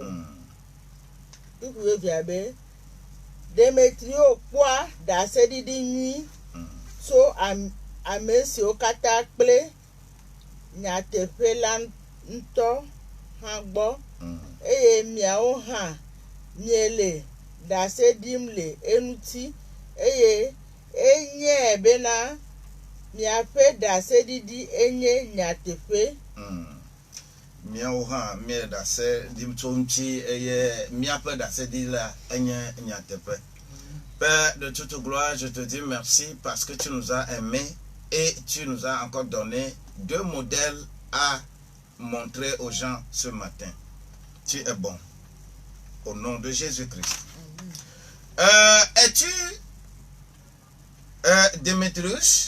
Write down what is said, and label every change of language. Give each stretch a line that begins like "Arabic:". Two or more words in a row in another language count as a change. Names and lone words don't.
Ewe: buku ye biabe Demetrio kwa da se didi nui so amesi o kata kple nyateƒe la ntɔ hã gbɔ eye miawo hã miele dase dim le enuti eye enye bena miaƒe dase didi enye nyateƒe miawo hã mie dase dim tso ŋuti eye miaƒe dase didi la enye nyateƒe.
French: Père de toute gloire, je te dis merci parce que tu nous as aimés et tu nous as encore donné 2 modèles à montrer aux gens ce matin. Tu es bon. Au nom de Jésus-Christ. Es-tu Démétrius?